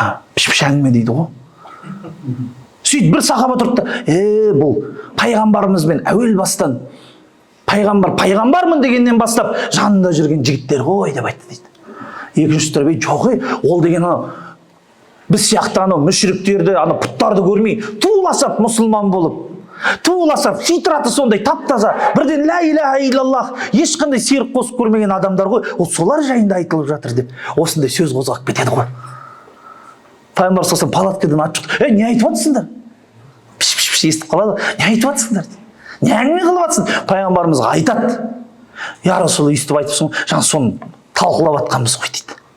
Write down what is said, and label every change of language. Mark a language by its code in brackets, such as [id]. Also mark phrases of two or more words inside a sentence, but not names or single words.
[kk] Піш-піш әңгіме дейді ғой. Сөйтіп бір сахаба тұрды да, бұл пайғамбарымызбен әуел бастан, пайғамбармын дегеннен бастап жанында жүрген жігіттер ғой деп айтты дейді. Екінші тәрбие жоқ, ол деген біз сияқты мүшриктерді, пұттарды көрмей, туыласап мұсылман болып, туыласап, фитраты сондай тап-таза, бірден [ar] لا إله إلا الله, [kk] ешқандай серік қосып көрмеген адамдар ғой, ол солар жайында айтылып жатыр деп, осындай сөз қозғап кетеді ғой. Пайғамбар сосын палаткадан атып шықты, не айтып жатсыңдар? Піш естіп қалады, не айтып жатсыңдар? Не әңгіме қылып жатсың? Пайғамбарымызға айтады, [ar] يا رسول [kk] өйстіп айтыпсың, жаңа соны талқылап жатқанбыз ғой дейді.